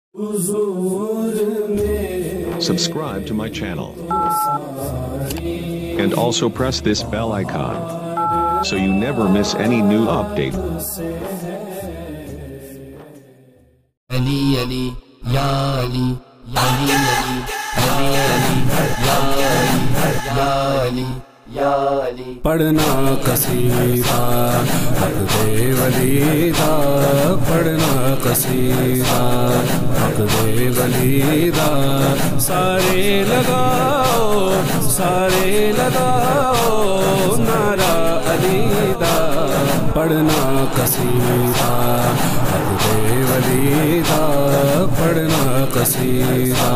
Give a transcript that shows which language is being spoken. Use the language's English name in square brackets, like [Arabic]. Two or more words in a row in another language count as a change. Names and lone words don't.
[English] Subscribe to my channel and also press this bell icon so you never miss any new update. [Punjabi] Ali Ali Ya Ali Ali Ali Ali Ali Ya Ali Ya Ali پڑھنا قصیدہ حق دے ولی دا پڑھنا قصیدہ حق دے ولی دا سارے لگاؤ نعرہ علی دا پڑھنا قصیدہ حق دے ولی دا پڑھنا قصیدہ